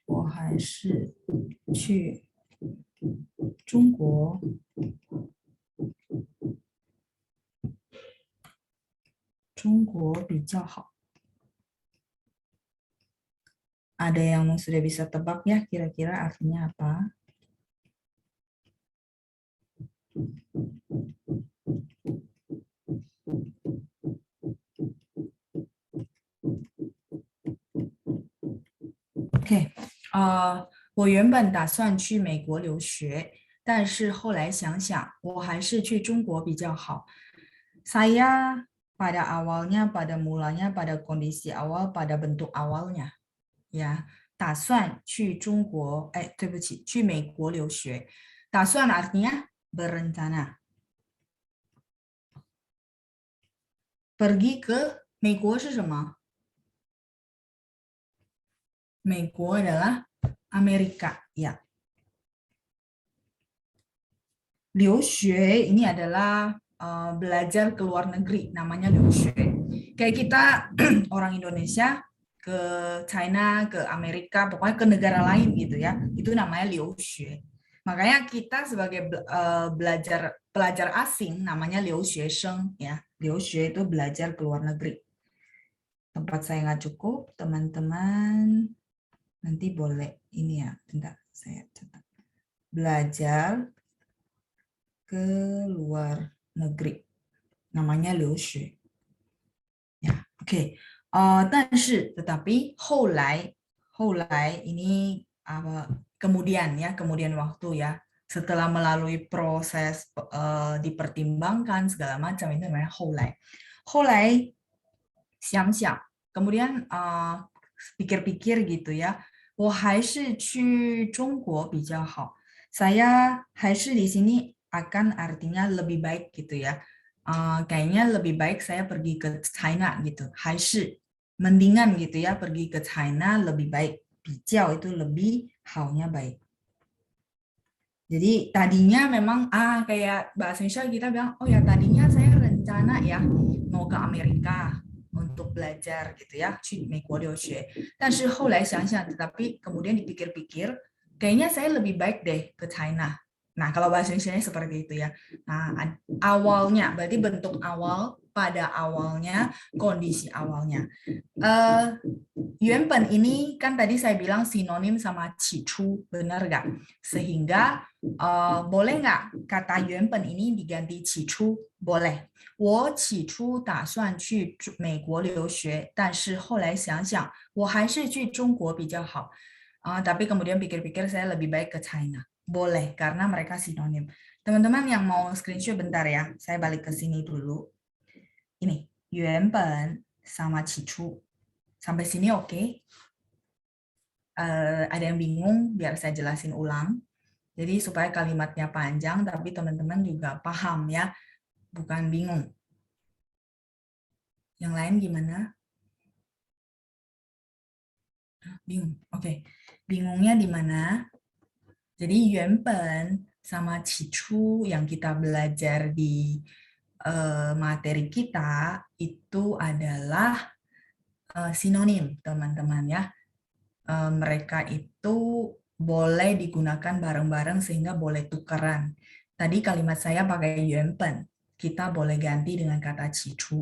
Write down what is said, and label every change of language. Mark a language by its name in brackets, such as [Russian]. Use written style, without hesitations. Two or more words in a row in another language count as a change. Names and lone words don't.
[Chinese] 还是去中国比较好. [Indonesian] Ada yang sudah bisa tebak ya kira-kira artinya apa? [Chinese] OK，我原本打算去美国留学，但是后来想想，我还是去中国比较好. [Indonesian] Saya pada awalnya, pada mulanya, pada kondisi awal, pada bentuk awalnya, ya, [Chinese] 打算去中国，哎，对不起，去美国留学. [Indonesian] 打算 artinya berencana. Pergi ke [Chinese] 美国是什么？ [Indonesian] 美国 adalah Amerika, ya. 留学 ini adalah belajar ke luar negeri, namanya 留学. Kayak kita orang Indonesia ke China, ke Amerika, pokoknya ke negara lain gitu ya. Itu namanya 留学. Makanya kita sebagai pelajar asing namanya 留学生 ya. 留学 itu belajar ke luar negeri. Tempat saya nggak cukup, teman-teman nanti boleh ini ya. Bentar, saya catat. Belajar ke luar negeri. Namanya 留学. Ya, oke. 但是 tetapi 后来 ini apa kemudian ya, kemudian waktu ya. Setelah melalui proses dipertimbangkan segala macam itu namanya 后来. [Chinese] 后来想想, [Indonesian] kemudian pikir-pikir gitu ya. [Chinese] 我还是去中国比较好. [Indonesian] Saya 还是 di sini akan artinya lebih baik gitu ya. Kayaknya lebih baik saya pergi ke China gitu. 还是 mendingan gitu ya pergi ke China lebih baik. 比较 itu lebih, 好nya baik. Jadi tadinya memang kayak bahasa Indonesia kita bilang, oh ya tadinya saya rencana ya mau ke Amerika untuk belajar gitu ya, [Chinese] 去美国留学. 但是后来想想, [Indonesian] tetapi kemudian dipikir-pikir, kayaknya saya lebih baik deh ke China. Nah, kalau bahasa Indonesia seperti itu ya. Nah, awalnya, berarti bentuk awal, pada awalnya, kondisi awalnya. 原本 ini kan tadi saya bilang sinonim sama 起初, benar nggak? Sehingga boleh nggak kata 原本 ini diganti 起初? Boleh. [Chinese] 我起初打算去美国留学，但是后来想想，我还是去中国比较好. [Indonesian] Tapi kemudian pikir-pikir saya lebih baik ke China. Boleh, karena mereka sinonim. Teman-teman yang mau screenshot bentar ya, saya balik ke sini dulu. Ini, 原本 sama 起初. Sampai sini oke? Ada yang bingung, biar saya jelasin ulang. Jadi supaya kalimatnya panjang, tapi teman-teman juga paham ya, bukan bingung. Yang lain gimana? Bingung, oke. Bingungnya di mana? Jadi 原本 sama 起初 yang kita belajar di materi kita itu adalah sinonim, teman-teman ya. Mereka itu boleh digunakan bareng-bareng sehingga boleh tukeran. Tadi kalimat saya pakai 原本, kita boleh ganti dengan kata 起初.